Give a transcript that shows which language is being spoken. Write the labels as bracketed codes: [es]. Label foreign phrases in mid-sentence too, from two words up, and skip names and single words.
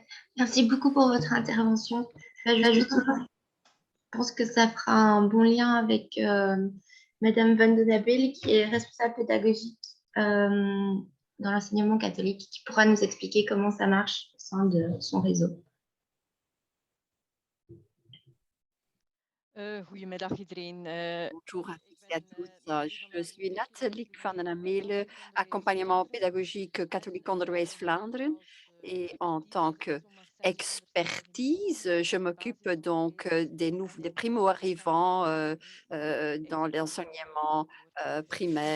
[fr] Merci beaucoup pour votre intervention. Je pense que ça fera un bon lien avec Madame Van den Abel, qui est responsable pédagogique dans l'enseignement catholique, qui pourra nous expliquer comment ça marche au sein de son réseau. [nl] Goedemiddag iedereen. [fr] Bonjour à tous et à toutes. Je suis Nathalie van den Amele, accompagnement pédagogique catholique Onderwijs Vlaanderen. Et en tant qu'expertise, je m'occupe donc des primo-arrivants dans l'enseignement primaire.